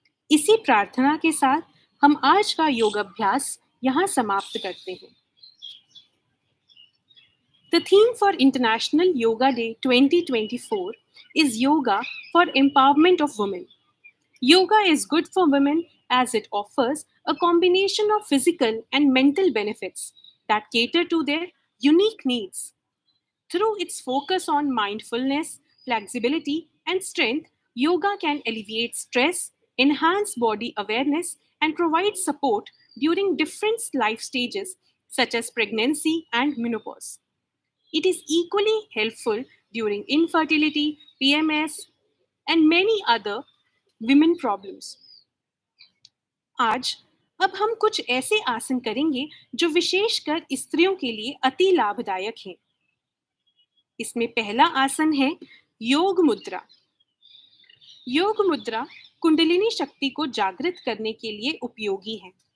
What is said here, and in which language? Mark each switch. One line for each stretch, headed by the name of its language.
Hindi: इसी प्रार्थना के साथ हम आज का योग अभ्यास यहाँ समाप्त करते हैं।
English: The theme for International Yoga Day 2024 is Yoga for Empowerment of Women. Yoga is good for women as it offers a combination of physical and mental benefits that cater to their unique needs. Through its focus on mindfulness, flexibility, and strength, yoga can alleviate stress, enhance body awareness, and provide support during different life stages such as pregnancy and menopause. It is equally helpful during infertility, PMS, and many other women problems.
Hindi: आज अब हम कुछ ऐसे आसन करेंगे जो विशेषकर स्त्रियों के लिए अति लाभदायक हैं। इसमें पहला आसन है योग मुद्रा। योग मुद्रा कुंडलिनी शक्ति को जागृत करने के लिए उपयोगी है।